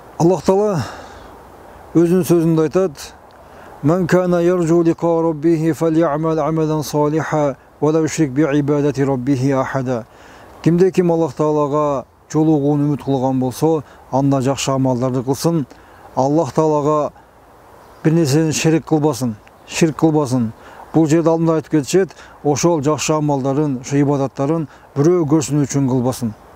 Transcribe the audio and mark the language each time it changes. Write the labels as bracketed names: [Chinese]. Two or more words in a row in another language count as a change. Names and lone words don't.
[Kyrgyz] Аллах Таала өзүнүн сөзүндө айтады: [Arabic] "من كان يرجو لقاء ربه فليعمل عملا صالحا ولا يشرك بعبادة ربه أحدا." [Kyrgyz] Кимде ким Аллах Таалага жолугууну үмүт кылган болсо, анда жакшы амалдарды кылсын. Аллах Таалага бир нерсени шерик кылбасын. Бул жерде алдында айтып кетишет, ошол жакшы амалдарын, ошо ибадаттарын бирөө көрсүнүү үчүн кылбасын.